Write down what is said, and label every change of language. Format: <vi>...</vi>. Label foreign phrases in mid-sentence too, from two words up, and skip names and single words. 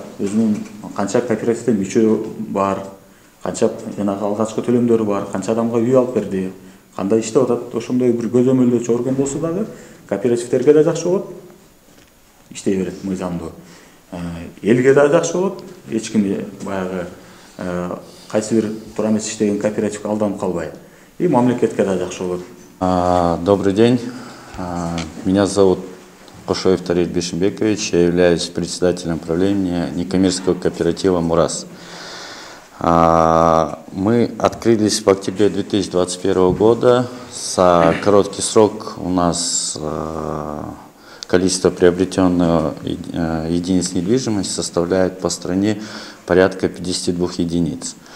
<ky>Өзүнүн канча кооперативде мүчө бар, канча жанагы алгачкы төлөмдөрү бар, канча адамга үй алып берди, кандай иштеп атат. Ошондой бир көзөмөлдөөчү орган болсо дагы кооперативтерге да жакшы болот, иштей берет мыйзамдуу. Элге да жакшы болот, эч ким баягы кайсы бир туура эмес иштеген кооперативге алданып калбай. И мамлекетке да жакшы болот.</ky> <ru>Добрый день. Меня зовут Кошоев Тарик Бишимбекович. Я являюсь председателем правления некоммерческого кооператива «Мурас». Мы открылись в октябре 2021 года. За короткий срок у нас количество приобретенных единиц недвижимости составляет по стране порядка 52 единиц.</ru>